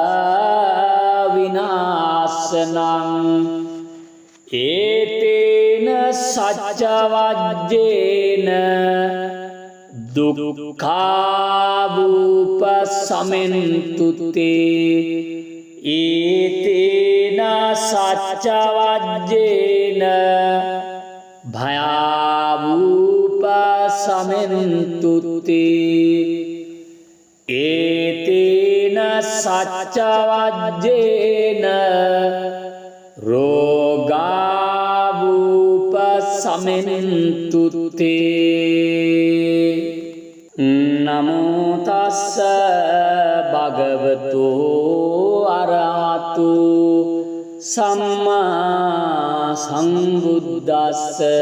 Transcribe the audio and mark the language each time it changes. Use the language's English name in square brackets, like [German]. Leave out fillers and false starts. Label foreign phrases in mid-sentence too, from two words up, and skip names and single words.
[Pali] විනාශනං ඒතේන සච්ච වජ්ජේන දුක්ඛාවූප සමෙන්තුතේ ඒතේන සච්ච වජ්ජේන භයාවූප සමෙන්තුතේ ඒතේන සච්ච වජ්ජේන රෝගාවූප සමෙන්තුතේ නමෝ තස්ස භගවතු අරහතු සම්මා සම්බුද්දස්ස